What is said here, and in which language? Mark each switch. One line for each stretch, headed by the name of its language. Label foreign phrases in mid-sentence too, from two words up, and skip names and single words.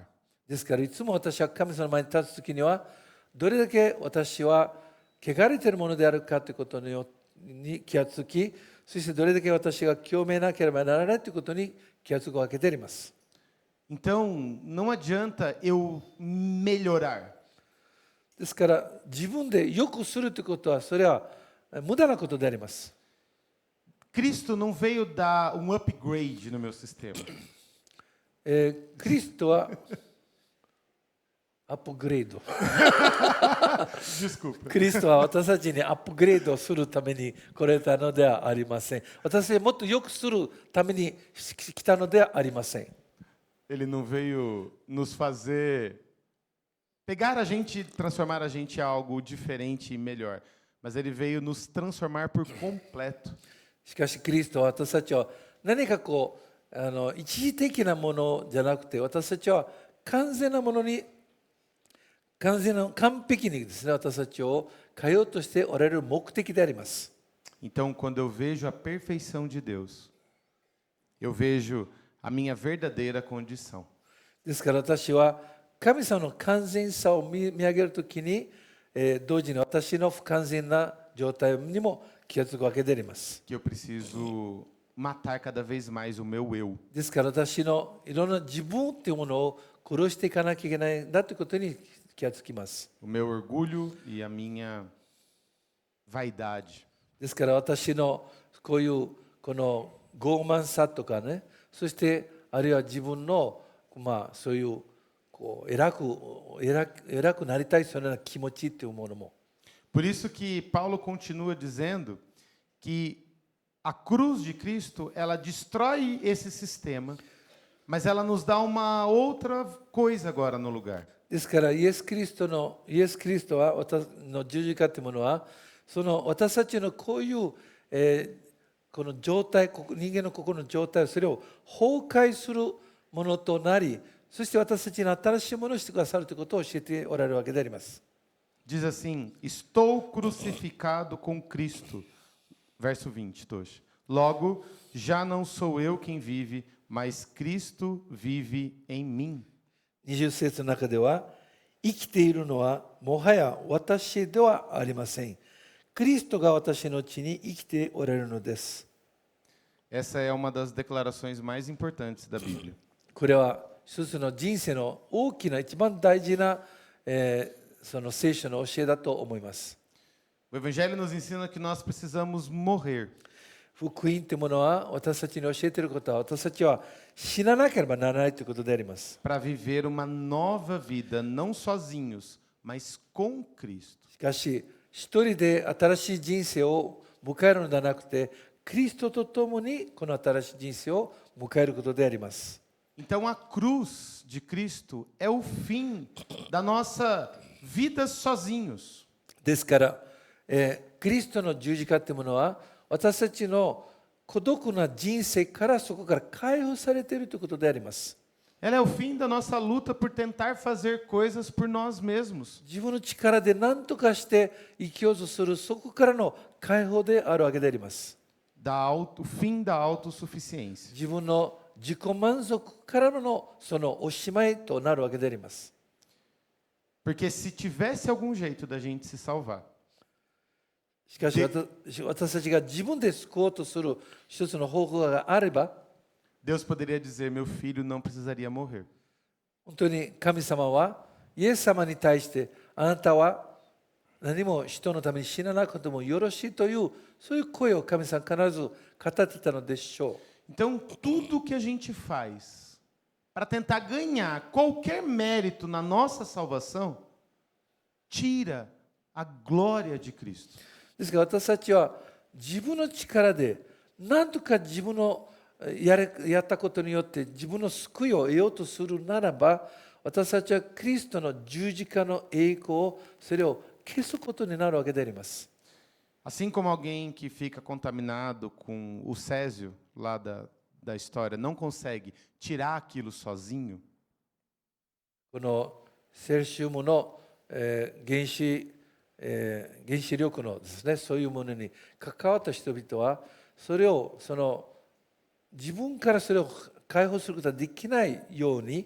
Japanese: ですからいつも私は神様の前に立つときにはどれだけ私は汚れているものであるかということに気がつき、そしてどれだけ私が清めなければならないということに気がつくわけであります。
Portuguese: Então, não adianta eu melhorar.
Japanese: ですから自分で良くするということはそれは無駄なことであります。
Portuguese: Cristo não veio dar upgrade no meu sistema.
Japanese: キリストはアップグレード。
Portuguese: Desculpa.
Japanese: キリストは私たちにアップグレードするために来られたのではありません。私はもっと良くするために来たのではありません。
Portuguese: Ele não veio nos pegar a gente e transformar a gente em algo diferente e melhor, mas ele veio nos transformar por completo.
Japanese: しかしキリストは私たちは何か一時的なものじゃなくて私たちは完全なものに完璧にですね、私たちを変えようとしておられる目的であります。
Portuguese: Então, quando eu vejo a perfeição de Deus, eu vejo a minha verdadeira condição.
Japanese: ですから私は神様の完全さを見上げるときに、同時に私の不完全な状態にも気がつくわけであります。
Portuguese: Que eu preciso matar cada vez mais o meu eu.
Japanese: ですから私のいろんな自分というものを殺していかなきゃいけないんだということに気がつきます。
Portuguese: O meu orgulho e a minha vaidade.
Japanese: ですから私のこういうこの傲慢さとかね、そしてあるいは自分のそういうこう偉くなりたいそのような気持ちというものも。
Portuguese: Por isso que Paulo continua dizendo que a cruz de Cristo, ela destrói esse sistema, mas ela nos dá uma outra coisa agora no lugar.
Japanese: ですからイエス・キリストは私の十字架というものはその私たちのこういう、この状態、人間の心の状態をそれを崩壊するものとなり、そして私たちに新しいものをしてくださるということを教えておられるわけであります。
Portuguese: Diz assim: estou crucificado com Cristo. Verso 20, Toshi. Logo, já não sou eu quem vive, mas Cristo vive em mim.
Japanese: 20 節の中では、生きているのはもはや私ではありません。クリストが私のうちに生きておられるのです。
Portuguese: Essa é uma das declarações mais importantes da Bíblia.
Japanese: これは一つの人生の大きな一番大事な、その聖書の教えだと思います。
Portuguese: O Evangelho nos ensina que nós precisamos morrer.
Japanese: 福音というものは私たちに教えていることは私たちは死ななければならないということであります。
Portuguese: Para viver uma nova vida, não sozinhos, mas com Cristo.
Japanese: しかし一人で新しい人生を迎えるのではなくて、キリストと共にこの新しい人生を迎えることであります。
Portuguese: Então a cruz de Cristo é o fim da nossa vida sozinhos.
Japanese: ですから、キリストの十字架というものは私たちの孤独な人生からそこから解放されているということであります。
Portuguese: Ela é o fim da nossa luta por tentar fazer coisas por nós mesmos.
Japanese: 自分の力で何とかして生きようとするそこからの解放であるわけであります。
Portuguese: O fim da autossuficiência.
Japanese: 自分の自己満足からのそのおしまいとなるわけであります。
Portuguese: Porque se tivesse algum jeito da gente se salvar,
Japanese: しかし私たちが自分で救おうとする一つの方法があれば、
Portuguese: Deus poderia dizer: meu filho não precisaria morrer.
Japanese: 本当に神様はイエス様に対してあなたは何も人のために死ななくてもよろしいというそういう声を神様必ず語ってたのでしょう。
Portuguese: Então, tudo que a gente faz para tentar ganhar qualquer mérito na nossa salvação tira a glória de Cristo.
Japanese: ですから私たちは自分の力で何とか自分のやったことによって自分の救いを得ようとするならば、私たちはキリストの十字架の栄光をそれを消すことになるわけであります。
Portuguese: Assim como alguém que fica contaminado com o césio lá da história não consegue tirar aquilo sozinho,
Japanese: このセルシウムの、原子力のですね、そういうものに関わった人々はそれを自分からそれを解放することができないように、